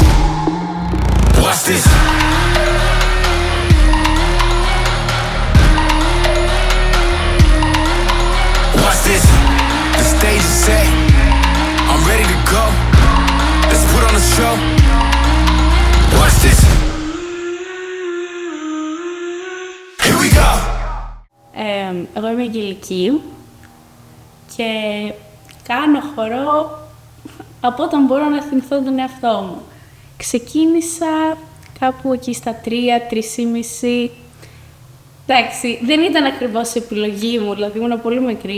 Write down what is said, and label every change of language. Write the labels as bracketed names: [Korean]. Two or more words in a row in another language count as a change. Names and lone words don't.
[English] Watch this. Watch this. The stage is set. I'm ready to go. Let's put on a show. Watch this. Here we go. [Greek] Εγώ είμαι Αγγελική και κάνω χορό από όταν μπορώ να θυμηθώ τον εαυτό μου. Ξεκίνησα κάπου εκεί στα 3, 3,5. Εντάξει, δεν ήταν ακριβώς επιλογή μου, δηλαδή ήμουν πολύ μικρή.